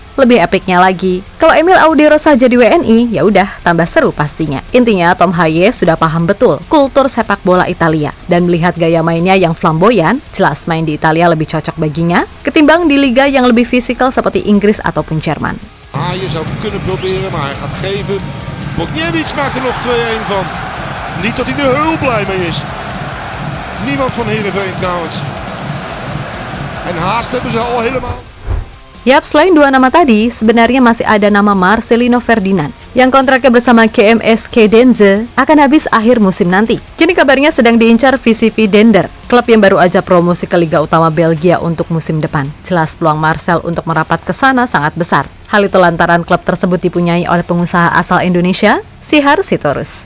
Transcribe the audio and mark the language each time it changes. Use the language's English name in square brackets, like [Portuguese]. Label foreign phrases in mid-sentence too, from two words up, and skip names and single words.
[Indonesian] Lebih epicnya lagi, kalau Emil Audirosa jadi WNI, ya udah tambah seru pastinya. Intinya Tom Haye sudah paham betul kultur sepak bola Italia dan melihat gaya mainnya yang flamboyan, jelas main di Italia lebih cocok baginya ketimbang di liga yang lebih fisikal seperti Inggris ataupun Jerman. [Dutch] Je zou kunnen proberen, maar hij gaat geven. Bogniewicz maakt er nog 2-1 van. Niet dat hij er heel blij mee is. Niemand van Heerenveen trouwens. En haast hebben ze al helemaal. [Indonesian] Yap, selain 2 nama tadi, sebenarnya masih ada nama Marcelino Ferdinand yang kontraknya bersama KMSK Denze akan habis akhir musim nanti. Kini kabarnya sedang diincar VCV Dender, klub yang baru aja promosi ke Liga Utama Belgia untuk musim depan. Jelas peluang Marcel untuk merapat ke sana sangat besar. Hal itu lantaran klub tersebut dipunyai oleh pengusaha asal Indonesia, Sihar Sitorus.